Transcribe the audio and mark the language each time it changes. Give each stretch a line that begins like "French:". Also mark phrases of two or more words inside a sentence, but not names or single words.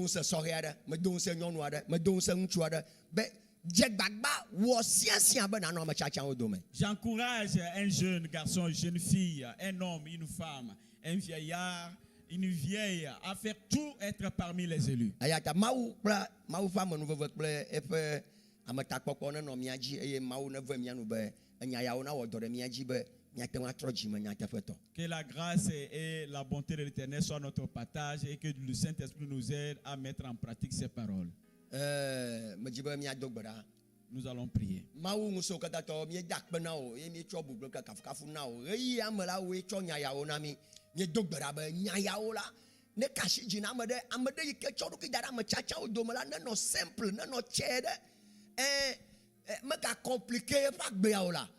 French: J'encourage un jeune garçon, une jeune fille, un homme, une femme, un vieillard, une vieille à faire tout être parmi les élus.
Ewe: ametakpɔkpɔ nenɔ mía dzi eye Mawu neve mía nu be enya yawo nawɔ dɔ ɖe mía dzi be míate ŋu atrɔ dzime nyateƒetɔ.
French: Que la grâce et la bonté de l'Éternel soient notre partage et que le Saint-Esprit nous aide à mettre en pratique ces paroles.
Ewe: Medzi be míado gbe ɖa.
French: Nous allons prier.
Ewe: Mawu ŋusẽwo katãtɔ míeda akpe na wo eye míetsɔ bublu kple kafukafu na wo ɣeyiɣi me la woe tsɔ nya yawo na mí. Míedo gbe ɖa be nya yawo la ne ka asi dzi na ame ɖe yi ke tsɔ ɖokui da ɖe ame tsatsawo dome la nenɔ simple nenɔ tsɛ ɖe mega compliqué eƒe agbeawo la.